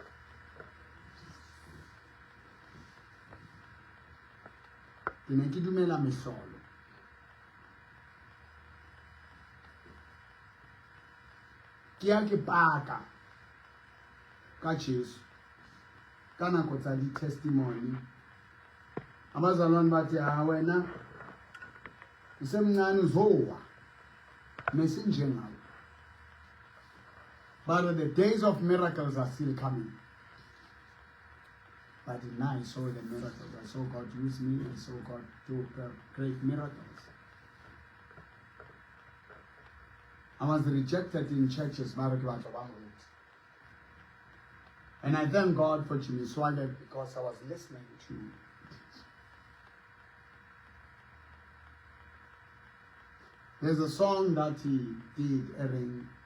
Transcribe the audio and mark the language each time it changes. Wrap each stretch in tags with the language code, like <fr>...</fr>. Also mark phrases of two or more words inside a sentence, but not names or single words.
<st>Ke ne ke dumela mehlolo. Ke ya ke paka ka Jesu ka nako tsa di-testimony.</st> <zu>Abazalwane bathi wena usemncane uzowa mesinjengawe.</zu> <en>But the days of miracles are still coming. But now I saw the miracles. I saw God use me. I saw God do great miracles. I was rejected in churches, and I thank God for Jimmy Swagger because I was listening to There's a song that he did, Erin.</en>